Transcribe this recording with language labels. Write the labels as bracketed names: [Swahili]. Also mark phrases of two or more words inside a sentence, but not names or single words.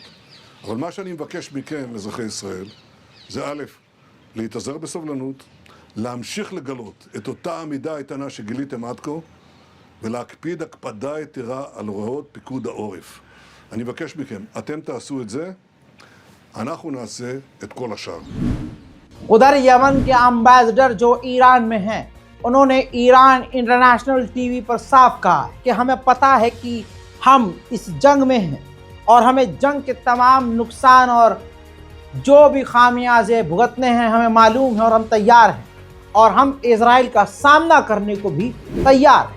[Hebrew] אבל מה שאני מבקש מכם, אזרחי ישראל, זה א', להתאזר בסבלנות, להמשיך לגלות את אותה עמידה איתנה שגיליתם עד כה, ולהקפיד הקפדה יתרה על הוראות פיקוד העורף. אני מבקש מכם, אתם תעשו את זה, אנחנו נעשה את כל השאר. [Hindi] उधर यमन के एम्बेसडर जो ईरान में हैं, उन्होंने ईरान इंटरनेशनल टीवी पर साफ कहा कि हमें पता है कि हम इस जंग में हैं और हमें जंग के तमाम नुकसान और जो भी खामियाजे भुगतने हैं हमें मालूम है और हम तैयार हैं और हम इजराइल का सामना करने को भी तैयार हैं।